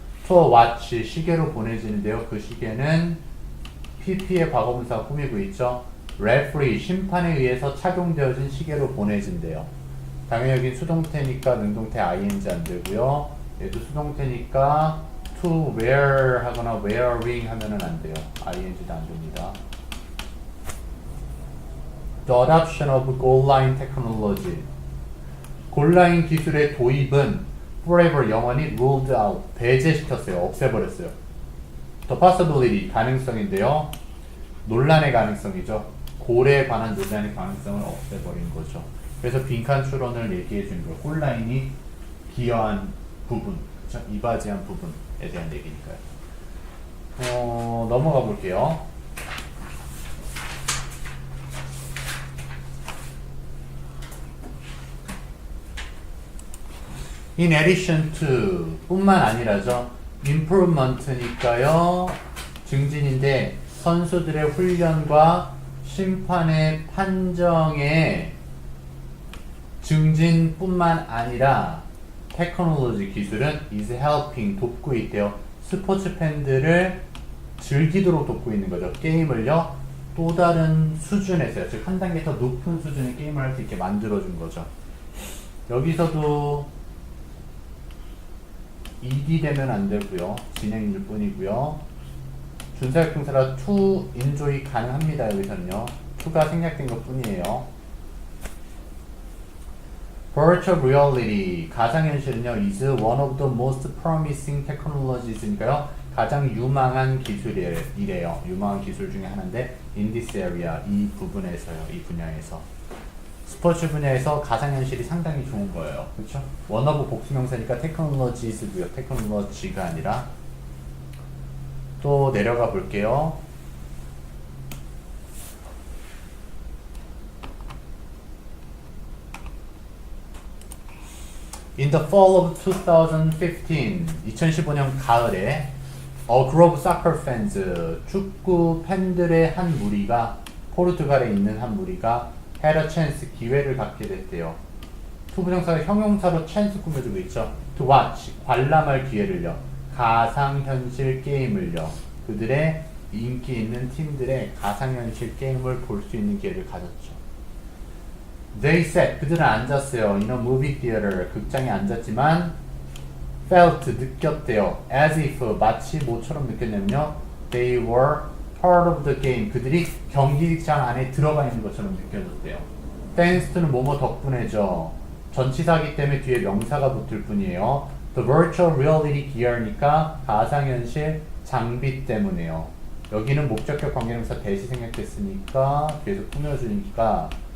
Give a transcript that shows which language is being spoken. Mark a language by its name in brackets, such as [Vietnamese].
[English] to watch, [Korean] 시계로 보내지는데요. 그 시계는 pp의 과거분사가 꾸미고 있죠. [English] referee, [Korean] 심판에 의해서 착용되어진 시계로 보내진대요. 당연히 여긴 수동태니까 능동태 ing 안 되고요. 얘도 수동태니까 to wear 하거나 wearing 하면은 안 돼요. ing도 안 됩니다. [English] The adoption of goal line technology. [Korean] 골라인 기술의 도입은 [English] forever, [Korean] 영원히 [English] ruled out, [Korean] 배제시켰어요. 없애버렸어요. [English] The possibility, [Korean] 가능성인데요. 논란의 가능성이죠. 골에 관한 논란의 가능성을 없애버린 거죠. 그래서 빈칸 추론을 얘기해 준 거예요. 골라인이 기여한 부분, 그렇죠? 이바지한 부분에 대한 얘기니까요. 넘어가 볼게요. [English] In addition to, [Korean] 뿐만 아니라죠. improvement니까요. 증진인데 선수들의 훈련과 심판의 판정에 증진뿐만 아니라 테크놀로지 기술은 [English] is helping, [Korean] 돕고 있대요. 스포츠 팬들을 즐기도록 돕고 있는 거죠. 게임을요. 또 다른 수준에서요. 즉 한 단계 더 높은 수준의 게임을 할 수 있게 만들어준 거죠. 여기서도 ed 되면 안 되고요. 진행일 뿐이고요. 준사역동사라 to enjoy 가능합니다. 여기서는요. to가 생략된 것 뿐이에요. [English] Virtual reality, [Korean] 가상현실은요, [English] is one of the most promising technologies니까요, [Korean] 가장 유망한 기술이래요. 유망한 기술 중에 하나인데, [English] in this area, [Korean] 이 부분에서요, 이 분야에서. 스포츠 분야에서 가상현실이 상당히 좋은 거예요. 그렇죠? [English] one of [Korean] 복수명사니까 [English] technologies고요. [Korean] technology가 아니라. 또 내려가 볼게요. [English] In the fall of 2015, [Korean] 2015년 가을에 A group of soccer fans, 축구 팬들의 한 무리가, 포르투갈에 있는 한 [English] 무리가 had a chance, [Korean] 기회를 갖게 됐대요. to 부정사가 형용사로 chance 꾸며주고 있죠. To watch, 관람할 기회를요. 가상현실 게임을요. 그들의 인기 있는 팀들의 가상현실 게임을 볼 수 있는 기회를 가졌죠. [English] They sat, [Korean] 그들은 앉았어요. [English] In a movie theater, [Korean] 극장에 앉았지만 felt, 느꼈대요. As if, 마치 뭐처럼 느꼈냐면요. [English] They were part of the game, [Korean] 그들이 경기장 안에 들어가 있는 것처럼 느껴졌대요. Thanks to는 뭐뭐 덕분에죠. 전치사기 때문에 뒤에 명사가 붙을 뿐이에요. [English] The virtual reality gear니까 [Korean] 가상현실 장비 때문에요. 여기는 목적격 관계명사 대시 생략됐으니까 뒤에서 꾸며주니까